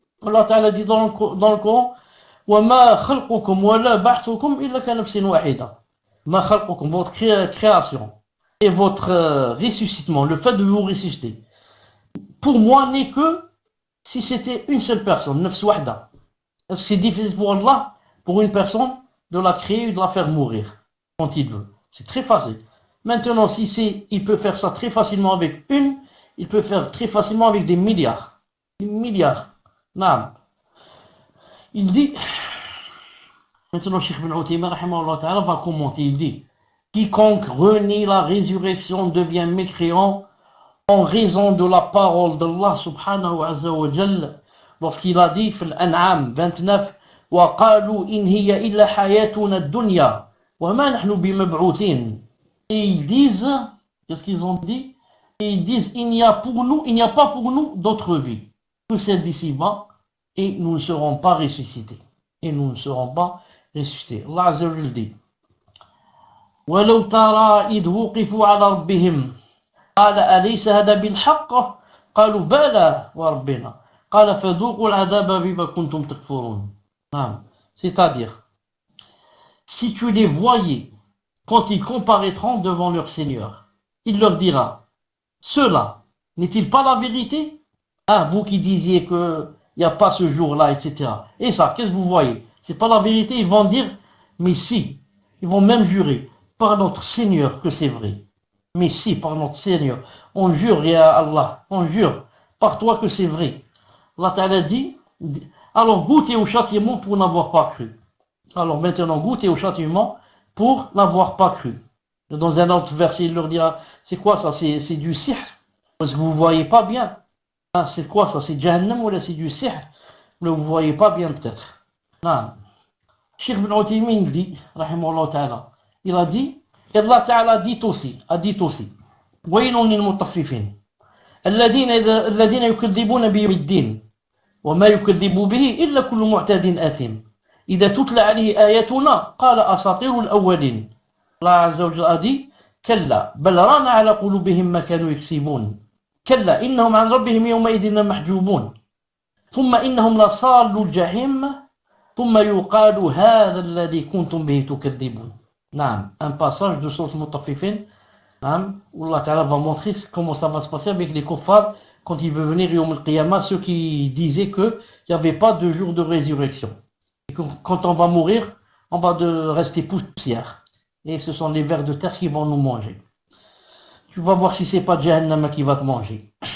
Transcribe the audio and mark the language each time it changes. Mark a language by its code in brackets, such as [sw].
[fr] Allah Ta'ala dit dans le Coran, [ar] وَمَا خَلْقُكُمْ وَلَا بَعْثُكُمْ إِلَّا كَنَفْسٍ وَاحِدَةٍ. Ma khalqukum, [fr] votre création et votre ressuscitement, le fait de vous ressusciter, pour moi n'est que si c'était une seule personne, [ar] nafs wahda. [fr] Est-ce que c'est difficile pour Allah, pour une personne, de la créer et de la faire mourir quand il veut? C'est très facile. Maintenant, il peut faire ça très facilement avec une, il peut faire très facilement avec des milliards. Des milliards. Naam. Il dit, maintenant, Cheikh Ibn Uthaymin va commenter, il dit, quiconque renie la résurrection devient mécréant en raison de la parole d'Allah subhanahu wa jalla, lorsqu'il a dit, fil An'am 29, [ar] وَقَالُوا إِنْ هِيَ إِلَّا حَيَاتُنَا الدُّنْيَا وَمَا نَحْنُ بِمَبْعُوثِينَ. [fr] Et ils disent, qu'est-ce qu'ils ont dit? Et ils disent, il n'y a pas pour nous d'autre vie que celle d'ici-bas, et nous ne serons pas ressuscités. Et nous ne serons pas ressuscités. Allah Azza wa Jalla dit, [ar] وَلَوْ تَرَى إِذْ وُقِفُوا عَلَى رَبِّهِمْ قَالَ أَلَيْسَ هَذَا بِالْحَقِّ قَالُوا بَلَى وَرَبِّنَا قَالَ فَذُوقُوا الْعَذَابَ بِمَا كُنْتُمْ تَكْفُرُونَ. [fr] C'est-à-dire, si tu les voyais quand ils comparaîtront devant leur Seigneur, il leur dira, cela n'est-il pas la vérité? Vous qui disiez qu'il n'y a pas ce jour-là, etc. Et ça, qu'est-ce que vous voyez? C'est pas la vérité? Ils vont dire, mais si, ils vont même jurer par notre Seigneur que c'est vrai. Mais si, par notre Seigneur, on jure, ya Allah, on jure par toi que c'est vrai. Allah Ta'ala dit, alors goûtez au châtiment pour n'avoir pas cru. Alors maintenant, goûtez au châtiment pour n'avoir pas cru. Dans un autre verset, il leur dira, c'est quoi ça? C'est du sihr. Parce que vous ne voyez pas bien. C'est quoi ça? C'est Jahannam ou là c'est du sihr? Mais vous ne voyez pas bien peut-être. Cheikh Ibn Uthaymin dit, rahimahullah ta'ala, il a dit, et Allah Ta'ala a dit aussi, [ar] وَيْلٌ لِلْمُطَفِّفِينَ الَّذِينَ يُكَذِّبُونَ بِيَوْمِ الدِّينِ وَمَا يُكَذِّبُ بِهِ إِلَّا كُلُّ مُعْتَدٍ آثِمٍ إِذَا تُتْلَى عَلَيْهِ آيَاتُنَا قَالَ أَسَاطِيرُ الْأَوَّلِينَ. [fr] Allah Azza wa Jalla a dit, [ar] كَلَّا بَلْ رَانَ عَلَى قُلُوبِهِمْ مَا كَانُوا يَكْسِبُونَ كَلَّا إِنَّهُمْ عَنْ رَبِّهِمْ يَوْمَئِذٍ لَمَحْجُوبُونَ ثُمَّ إِنَّهُمْ لَصَالُّو الْجَحِيمِ ثُمَّ يُقَالُ هَذَا الَّذِي كُنْتُمْ بِهِ تُكَذِّبُونَ. [fr] Un passage de sourate Mutaffifin Où Allah Ta'ala va montrer comment ça va se passer avec les kuffars quand il veut venir Yawm al-Qiyamah, ceux qui disaient qu'il n'y avait pas de jour de résurrection. Et quand on va mourir, on va rester poussière. Et ce sont les vers de terre qui vont nous manger. Tu vas voir si c'est pas Jahannam qui va te manger.